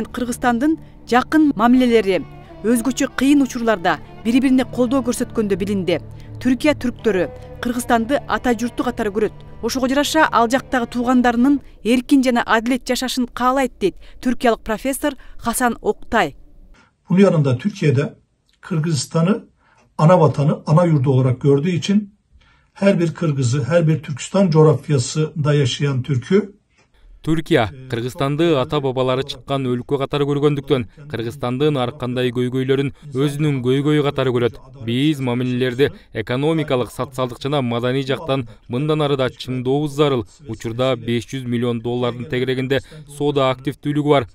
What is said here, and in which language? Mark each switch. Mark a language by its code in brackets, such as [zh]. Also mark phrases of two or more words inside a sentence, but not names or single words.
[ky] Түркия менен Кыргызстандын жакын мамилелери өзгөчө кыйын учурларда бири-бирине колдоо көрсөткөндө билинди. Түркия түрктөрү Кыргызстанды ата журту катары көрөт. Ошого жараша ал жактагы туугандарынын эркин жана адилет жашашын каалайт дейт түркиялык профессор Хасан Октай. [tr] Bunun yanında Türkiye'de Kırgızistan'ı ana vatanı, ana yurdu olarak gördüğü için her bir Kırgız'ı, her bir Türkistan coğrafyasında yaşayan Türk'ü [ky] Түркия Кыргызстанды ата-бабалары чыккан өлкө катары көргөндүктөн Кыргызстандын ар кандай көйгөйлөрүн өзүнүн көйгөйү катары көрөт. Биз мамилелерди экономикалык, социалдык жана маданий жактан мындан ары да чыңдообуз зарыл. Учурда $500 миллион тегерегинде соода активдүүлүгү бар.